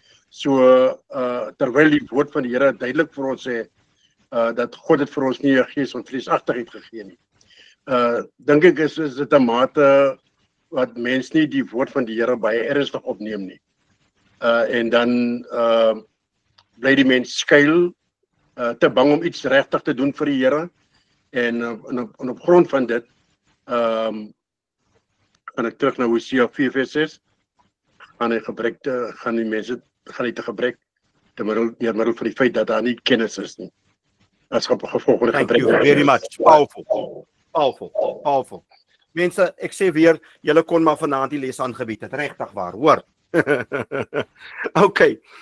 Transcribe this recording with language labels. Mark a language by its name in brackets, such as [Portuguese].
[Afrikaans] So terwyl die woord van die Here duidelik vir ons sê dat God het vir ons nie 'n gees van vreesagtigheid gegee nie. Dink ek is dit 'n mate wat mens nie die woord van die Here baie ernstig opneem nie. En dan bly die mens skuil, te bang om iets regtig te doen vir die Here. En op grond van dit gaan ek terug na Hosea 4:6. Gaan die mense te gebrek deur middel van die feit dat daar nie kennis is nie. As gevolg van [English] Thank [Afrikaans] gebrek. [English] you very much. Powerful. [Afrikaans] Mense, ek sê weer, julle kon maar vanaand die les aangebied het, regtig waar, hoor. Okay.